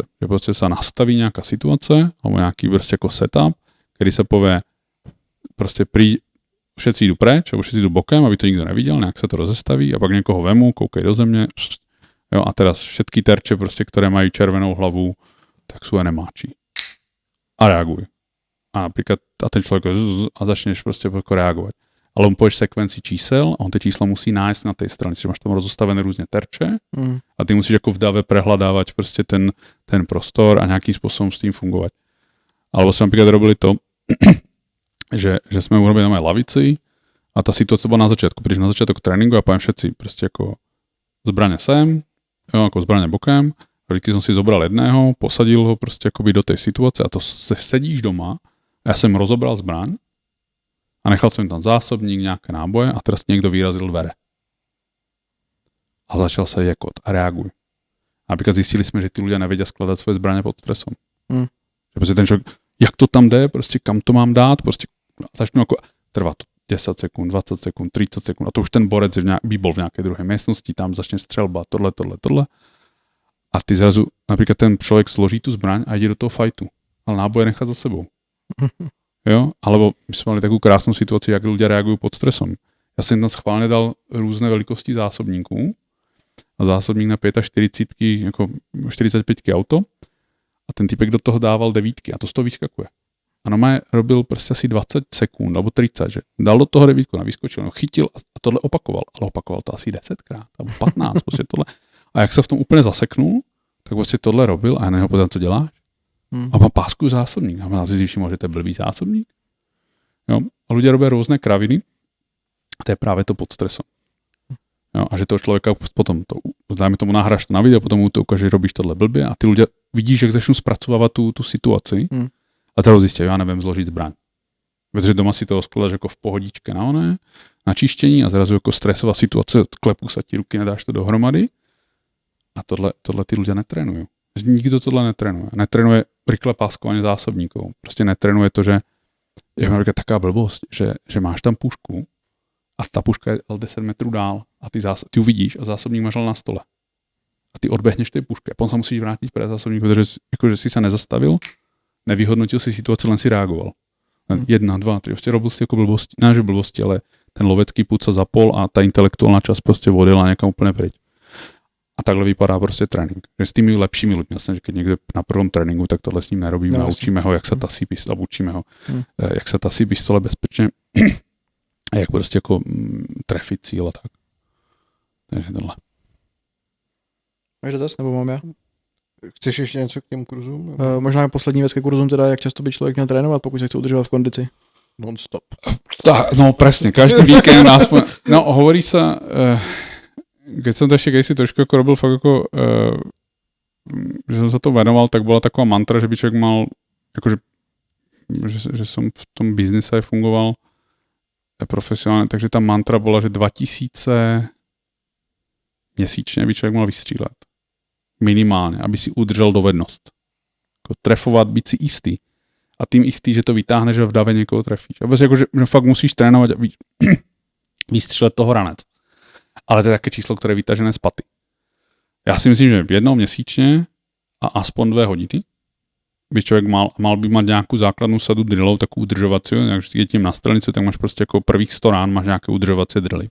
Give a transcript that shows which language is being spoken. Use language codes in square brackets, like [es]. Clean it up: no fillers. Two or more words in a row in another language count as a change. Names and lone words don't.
[sk] Že prostě sa nastaví nejaká situace, alebo nejaký prostě jako setup, kedy sa povie prostě všetci idú preč, alebo všetci idú bokem, aby to nikto nevidel, nejak sa to rozestaví a pak niekoho vemu, [cs] koukej do země, [sk] jo, a teraz všetky terče, prostě, ktoré majú červenou hlavu, tak sú enemáči. A reaguj. A napríklad, a ten človek a začneš prostě reagovať. Ale on povieš sekvenci čísel a on tie čísla musí nájsť na tej strane, že máš tam rozostavené různě terče a ty musíš jako v dave prehľadávať prostě ten prostor a nějakým spôsobom s tým fungovať. Alebo sme napríklad robili to, že sme urobili tam aj lavici a tá situácia bola na začiatku. Prídeš na začiatok tréninku a poviem všetci prostě jako zbraně sem, jo, jako zbraně bokem. A vždycky som si zobral jedného, posadil ho prostě akoby do tej situace a to sedíš doma a ja som rozobral zbraň a nechal som tam zásobník, nejaké náboje a teraz niekto vyrazil dvere. A začal sa jekot a reaguj. A napríklad zistili sme, že tí ľudia nevedia skladať svoje zbraně pod stresom. [cs] Že prostě ten človek, jak to tam jde, prostě kam to mám dát, prostě začnu jako, trvá to 10 sekund, 20 sekund, 30 sekund a to už ten borec [sk] by bol v nejakej druhej miestnosti, [cs] tam začne střelba, tohle. [sk] A ty zrazu, napríklad ten človek složí tu zbraň a ide do toho fajtu, ale náboje nechá za sebou. Jo, alebo my sme mali takú krásnu situáciu, jak ľudia reagujú pod stresom. Ja som tam schválne dal [cs] různé velikosti zásobníků a zásobník na 45, jako 45 auto a ten typek do toho dával 9 a to z toho vyskakuje. [sk] A normálne robil prostě asi 20 sekund nebo 30, že dal do toho 9 a vyskočil, no chytil a tohle opakoval, ale opakoval to asi 10krát, alebo 15, prostě tohle. [cs] A jak se v tom úplně zaseknul, tak prostě tohle robil a já na něho potom to děláš. A mám pásku zásobník. A si všiml, že to je blbý zásobník. Jo? [sk] A ľudia robia rôzne kraviny a to je práve to pod stresom. Jo? A že toho človeka potom to, dajme tomu nahráš to na video, potom mu to ukáže, že robíš tohle blbě a ty ľudia vidíš, jak začnú spracovávať tú situaci a teda zistia, [cs] já nevím [sk] zložit zbraň. [cs] Protože doma si to rozkladáš jako v pohodičke na čištění [sk] a zrazu jako stresová situace, klepu sa ti ruky, nedáš to dohromady a tohle ty ľudia netrénujú. [cs] Nikdo tohle netrénuje. [sk] Netrénuje rychle páskovanie zásobníkov. [cs] Prostě netrénuje to, [sk] že je napríklad taká blbosť, že máš tam pušku a ta puška je 10 metrů dál a ty ju vidíš a zásobník máš na stole. A ty odbehneš tej puške. Potom sa musíš vrátiť pre zásobník, protože jakože si sa nezastavil, nevyhodnotil si situaci, len si reagoval. [cs] 1, 2, 3, prostě robil si jako blbosti, ne že blbosti, ale ten lovecký pud se zapol a ta intelektuální část prostě odjela někam úplně pryč. A takhle vypadá prostě trénink. Že s tými lepšími lidmi, jasně, že keď někdo na prvom tréninku, tak tohle s ním nerobíme, naučíme ho, jak se tasí pistole, učíme ho, jak se tasí pistole bezpečně a jak prostě jako trefit cíl a tak. Takže tohle. Máš dotaz, nebo mám já? Chceš ještě něco k těm kurzům? Možná poslední věc ke kurzům, teda jak často by člověk měl trénovat, pokud se chce udržovat v kondici. Non-stop. [sk] No presne, každý víkend aspoň, no hovorí sa, keď som to ešte kedysi trošku ako robil fakt ako, že som sa to venoval, tak bola taková mantra, že by človek mal, akože, že som v tom biznise aj fungoval profesionálne, takže tá mantra bola, že 2000 měsíčně by člověk mal vystřílet. [cs] Minimálně, aby si udržel dovednost. Jako trefovat, být si jistý. A tím jistý, že to vytáhneš, že v davě někoho trefíš. A prostě jako, že fakt musíš trénovat a vystřílet toho ranec. Ale to je také číslo, které je vytažené z paty. Já si myslím, že jednou měsíčně a aspoň 2 hodiny by člověk mal by mať nějakou základnou sadu drillov, takovou udržovací, jak je tím na strelnici, tak máš prostě jako prvých 100 rán máš nějaké udržovací drily.